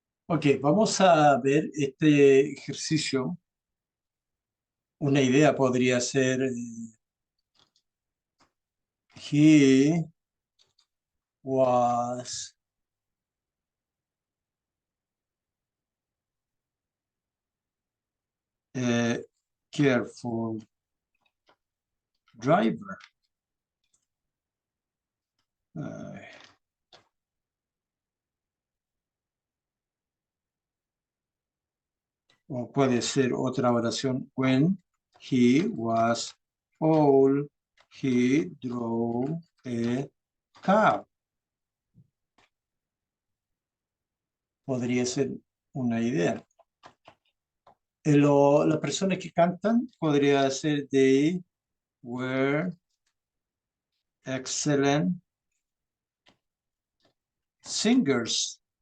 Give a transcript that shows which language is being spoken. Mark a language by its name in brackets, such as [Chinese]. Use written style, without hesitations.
[Spanish] Ok, vamos a ver este ejercicio. Una idea podría ser, [English] he was a careful driver. [Spanish] Eh, o puede ser otra oración. [English] When he was old, he drove a car. [Spanish] Podría ser una idea. Las personas que cantan podría ser [English] they were excellent singers.